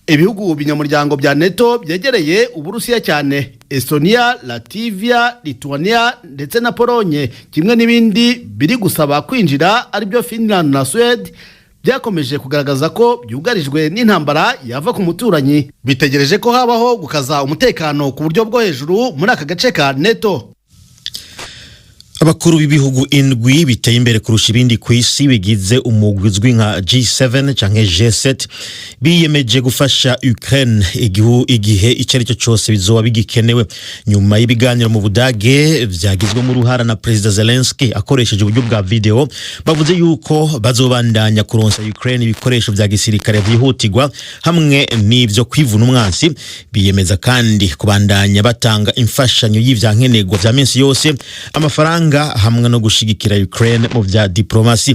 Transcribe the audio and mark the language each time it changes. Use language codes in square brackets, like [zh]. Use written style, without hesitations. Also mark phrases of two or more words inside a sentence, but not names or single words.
[rw] ibihugu binyamuryango bya NATO byegereye Uburusiya cyane Estonia, Latvia, Lithuania ndetse na Polonye kimwe n'ibindi biri gusaba kwinjira aribyo Finland na Sweden byakomeje kugaragaza ko byugarijwe n'intambara yava ku muturanyi bitegereje ko habaho gukaza umutekano ku buryo bwo hejuru muri aka gace ka NATO. [rn] Abakuru b'ibihugu indwi biteye imbere kurusha ibindi ku isi bigize umugwi uzwi nka G7 canke G7 biyemeje gufasha Ukraine igihe icyo cyose bizoba bigikenewe nyuma y'ibiganiro mu Budage vyagizwe mu ruhara na President Zelensky akoresheje uburyo bwa video bavuze yuko bazobandanya kuronsa Ukraine ibikoresho vya gisirikare vyihutirwa hamwe n'ivyo kwivuna umwansi biyemeza kandi kubandanya batanga imfashanyo y'ivyankenerwa vya minsi yose amafaranga hamwe no gushigikira Ukraine mu vya diplomasi.